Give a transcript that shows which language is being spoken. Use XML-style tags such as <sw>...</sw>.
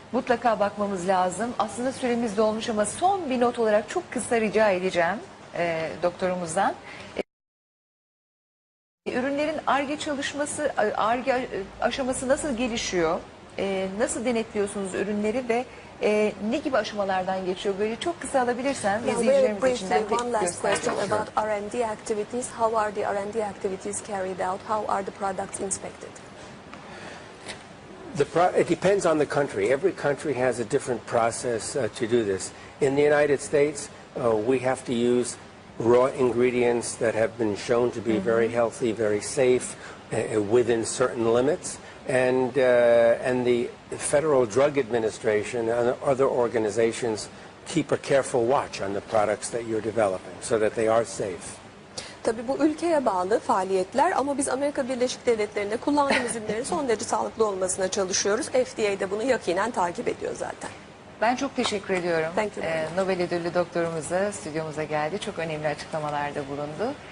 <tr>Mutlaka bakmamız lazım. Aslında süremiz dolmuş ama son bir not olarak çok kısa rica edeceğim doktorumuzdan. Ürünlerin Ar-Ge çalışması, Ar-Ge aşaması nasıl gelişiyor? Nasıl denetliyorsunuz ürünleri ve ne gibi aşamalardan geçiyor? Böyle çok kısa alabilirsen izleyicilerimiz için de</tr> <en>One last</en> <tr>göstermek</tr> <en>question</en> <tr>istiyorum.</tr> <en>about R&D activities. How are the R&D activities carried out? How are the products inspected? It depends on the country. Every country has a different process to do this. In the United States, we have to use raw ingredients that have been shown to be very healthy, very safe, within certain limits. And the Federal Drug Administration and other organizations keep a careful watch on the products that you're developing so that they are safe.</en> <tr>Tabii bu ülkeye bağlı faaliyetler ama biz Amerika Birleşik Devletleri'nde kullandığımız ürünlerin son derece sağlıklı olmasına çalışıyoruz. FDA de bunu yakinen takip ediyor zaten. Ben çok teşekkür ediyorum.</tr> <en>Thank you very much.</en> <tr>Nobel ödüllü doktorumuza stüdyomuza geldi. Çok önemli açıklamalarda bulundu.</tr>